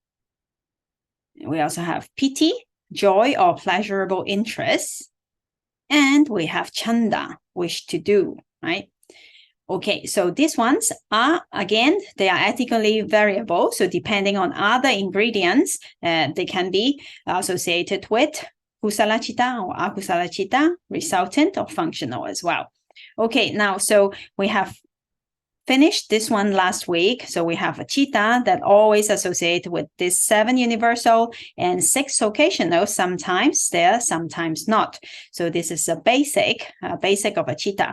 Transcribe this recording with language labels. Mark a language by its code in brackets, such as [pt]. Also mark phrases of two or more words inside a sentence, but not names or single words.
[en] We also have piti, joy or pleasurable interest. And we have chanda, wish to do, right? Okay, so these ones are, again, they are ethically variable. So depending on other ingredients, they can be associated with [pi] kusala citta [en] or [pi] akusala citta, [en] resultant or functional as well. Okay, now, so we have finished this one last week. So we have a citta that always associate with this 7 universal and 6 occasional, sometimes there, sometimes not. So this is a basic of a citta.